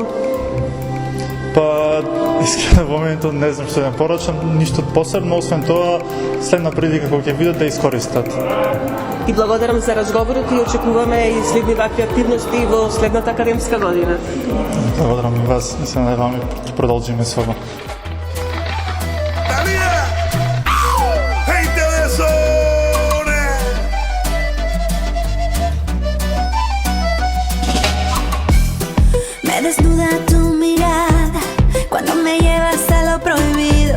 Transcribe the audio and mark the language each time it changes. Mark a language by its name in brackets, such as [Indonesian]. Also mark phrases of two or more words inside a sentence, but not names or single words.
[Macedonian] Па, искрено во моментот не знам што да порачам, ништо посебно, освен тоа, следна прилика кога ќе видат да искористат. И благодарам за разговорот и очекуваме и следни вакви активности во следната академска година. Благодарам и вас и се надеваме ќе продолжиме со ова. [Spanish] Gente de zona. Me desnuda tu mirada cuando me llevas a lo prohibido.